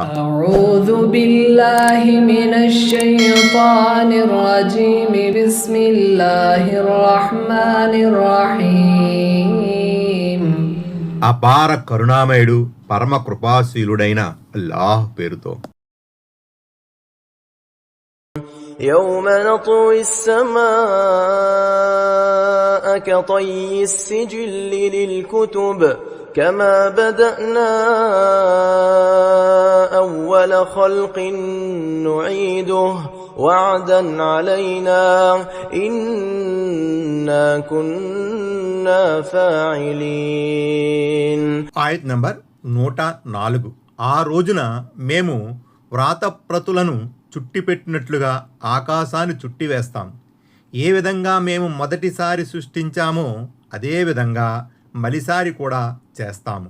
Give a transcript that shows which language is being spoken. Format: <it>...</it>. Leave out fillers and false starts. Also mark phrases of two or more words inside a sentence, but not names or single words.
<ar>أعوذ بالله من الشيطان الرجيم. بسم الله الرحمن الرحيم.</ar> <te>అపార కరుణామయుడు పరమ కృపాశీలుడైన అల్లాహ్ పేరుతో.</te> <ar>يوم نطوي السماء كطي السجل للكتب كما بدأنا أول خلق نعيده وعدا علينا إنا كنا فاعلين.</ar> <te>ఆయత్ నంబర్ 104. ఆ రోజున మేము వ్రాతప్రతులను చుట్టిపెట్టినట్లుగా ఆకాశాన్ని చుట్టివేస్తాం. ఏ విధంగా మేము మొదటిసారి సృష్టించామో అదే విధంగా మలిసారి కూడా చేస్తాము.</te>